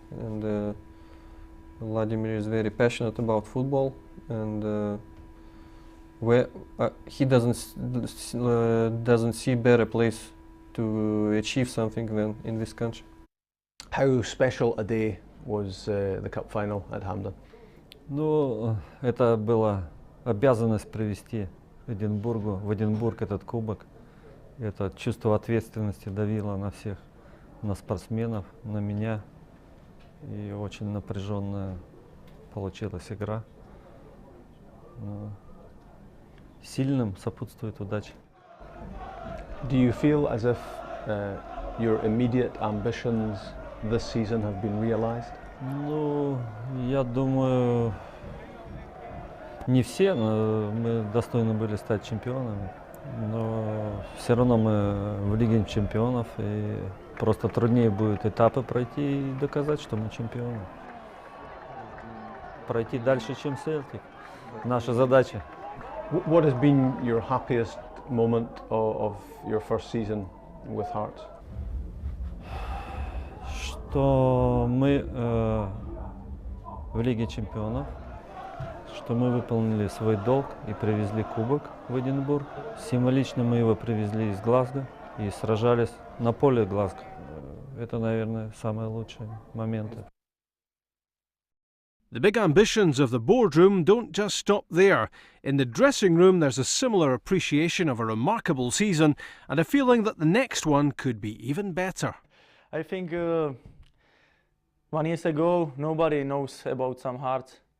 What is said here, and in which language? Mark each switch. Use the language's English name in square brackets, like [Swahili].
[English] And Vladimir is very passionate about football, and he doesn't see better place to achieve something than in this country. How special a day was the cup final at Hampden? [Russian] Ну, это была обязанность привести в Эдинбург этот кубок. Это чувство ответственности давило на всех, на спортсменов, на меня. И очень напряженная получилась игра. Но сильным сопутствует удача. [English] Do you feel as if your immediate ambitions this season have been realized? [Russian] Ну, я думаю, не все, но мы достойны были стать чемпионами. Но все равно мы в Лиге чемпионов, и просто труднее будет этапы пройти и доказать, что мы чемпионы. Пройти дальше, чем Селтик. Наша задача. [English] What has been your happiest moment of your first season with Hearts? [Russian] Что мы в Лиге чемпионов, что мы выполнили свой долг и привезли кубок в Эдинбург. Символично мы его привезли из Глазго и сражались на поле Глазго. Это, наверное, самые лучшие моменты. [English] The big ambitions of the boardroom don't just stop there. In the dressing room there's a similar appreciation of a remarkable season and a feeling that the next one could be even better. I think 1 year ago nobody knows about some Hearts.